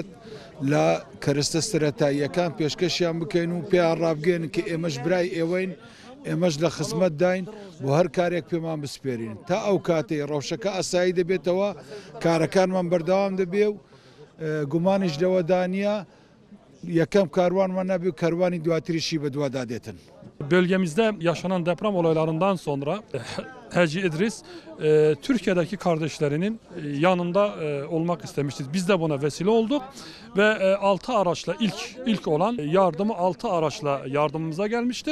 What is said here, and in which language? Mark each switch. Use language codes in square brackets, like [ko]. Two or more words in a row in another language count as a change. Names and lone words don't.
[ckb] لە کەرستە سەرەتاییەکان پێشکەشیان بکەین و پێیان ڕابگەین کە ئێمەش برای ئێوەین، ئێمەش لە خزمەت داین بۆ هەر کارێک پێمان بسپێرین تا ئەو کاتەی ڕەوشەکە ئاسایی دەبێتەوە، کارەکانمان بەردەوام دەبێ و گومانیش لەوە دانیە یەکەم کاروانمان نەبێ و کاروانی دواتریشی بە دووادادێتن. [tr] Bölgemizde yaşanan deprem olaylarından sonra Hacı İdris Türkiye'deki kardeşlerinin yanında olmak istemiştir. Biz de buna vesile olduk ve 6 araçla ilk olan yardımı 6 araçla yardımımıza gelmiştir.